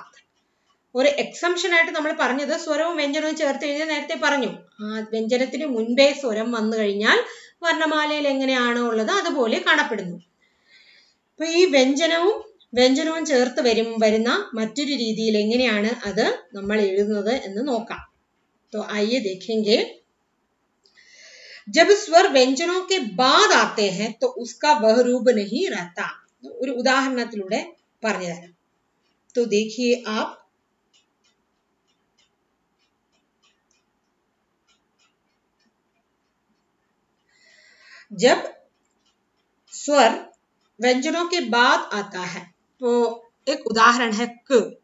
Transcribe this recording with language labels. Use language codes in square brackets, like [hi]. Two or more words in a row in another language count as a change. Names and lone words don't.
[ml] ഒരു എക്സംഷൻ ആയിട്ട് നമ്മൾ പറഞ്ഞത് സ്വരവും വ്യഞ്ജനവും ചേർത്ത് എഴുതി നേരത്തെ പറഞ്ഞു. വ്യഞ്ജനത്തിന് മുൻപേ സ്വരം വന്നു കഴിഞ്ഞാൽ വർണ്ണമാലയിൽ എങ്ങനെയാണോ ഉള്ളത് അതുപോലെ കാണപ്പെടുന്നു. അപ്പൊ ഈ വ്യഞ്ജനവും ചേർത്ത് വരുന്ന മറ്റൊരു രീതിയിൽ എങ്ങനെയാണ് അത് നമ്മൾ എഴുതുന്നത് എന്ന് നോക്കാം. [hi] तो आइए देखेंगे, जब स्वर व्यंजनों के बाद आते हैं तो उसका वह रूप नहीं रहता. [ml] ഒരു ഉദാഹരണത്തിലൂടെ പറഞ്ഞു തരാം. [hi] तो देखिए आप, जब स्वर व्यंजनों के बाद आता है तो एक उदाहरण है क.